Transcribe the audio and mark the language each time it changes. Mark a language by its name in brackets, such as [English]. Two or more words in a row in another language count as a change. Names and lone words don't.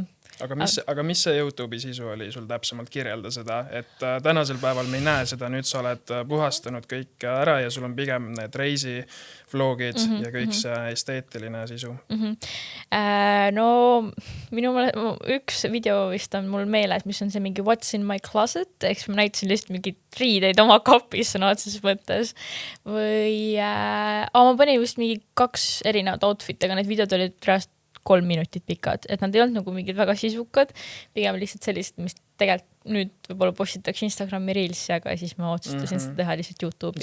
[Estonian] Aga mis see YouTube'i sisu oli sul täpsemalt kirjelda seda, et tänasel päeval me ei näe seda, nüüd sa oled puhastanud kõik ära ja sul on pigem need reisivlogid ja kõik see esteetiline sisu? No minu üks video vist on mul meeles, mis on see mingi [English] What's in my closet, [Estonian] eks ma näitasin lihtsalt mingid riideid oma kapis sõna otseses mõttes või ma panin vist mingi 2 erinevat outfit, aga need videod olid reast 3 minutit pikad, et nad ei olnud nagu mingid väga sisukad, pigem lihtsalt sellised, mis tegelikult nüüd võib-olla postitaks Instagrami Reelsi, aga siis ma otsustasin seda teha lihtsalt YouTube'i